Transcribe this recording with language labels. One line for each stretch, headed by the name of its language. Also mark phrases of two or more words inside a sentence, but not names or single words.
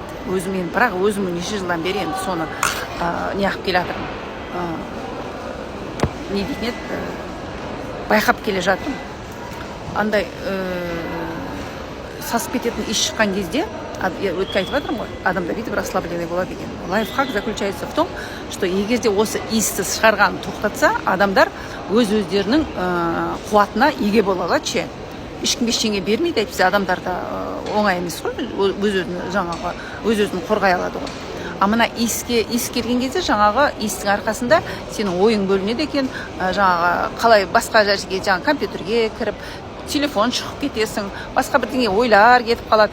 Kazakh: Өзім бірақ өзім неше жылдан бері енді соны не қылып келе жатырмын. Не дейтін еді? Байқап келе жатырмын. Андай сасып кететін иш шыққан кезде, өтке айтып жатырмын ғой, адамда бүйтіп расслабление болады екен.
Russian: Лайфхак заключается в том, что
Kazakh: егерде осы иісті шығарғанын тоқтатса, адамдар өз-өздерінің қуатына еге бола алады ше. Ешкімге ештеңе бермейді, әйтпесе адамдарда оңай емес қой, өз-өзін қорғай алады ғой. А мына иіс келген кезде жаңағы иістің арқасында сенің ойың бөлінеді екен, жаңағы қалай басқа жерге, жаңағы компьютерге кіріп, телефон шығып кетесің, басқа бірдеңе ойлар кетіп қалады.